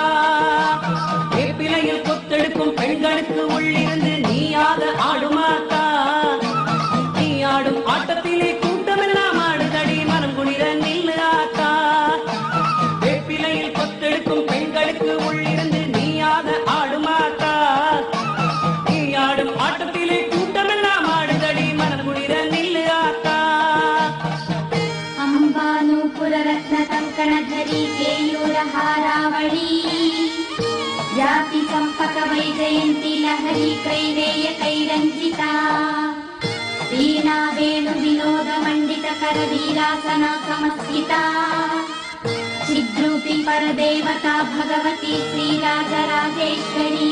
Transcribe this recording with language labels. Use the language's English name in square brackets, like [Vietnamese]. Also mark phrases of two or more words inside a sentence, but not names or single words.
[Tamil] வேப்பிலையில் கொத்தெடுக்கும் பெண்களுக்கு உள்ளிருந்து நீயாக ஆடுமாத்தா, நீ ஆடும் ஆட்டத்திலே கூட்டமெல்லாம் ஆடுதடி மனம் குளிர நில்லு ஆத்தா. வேப்பிலையில் கொத்தெடுக்கும் பெண்களுக்கு உள்ளிருந்து நீயாக ஆடுமாத்தா, நீ ஆடும் ஆட்டத்திலே கூட்டமெல்லாம் ஆடுதடி மனம் குளிர நில்லு ஆத்தா. [Sanskrit] अंबानूपुर रत्न कंकण धरी केयूर हारावळी, जाति चंपक वैजयंती लहरी कैवेय कैरंजिता, वीणा वेणु विनोद मंडित कर वीरासना समस्थिता, चिद्रूपी परदेवता भगवती श्रीराजराजेश्वरी.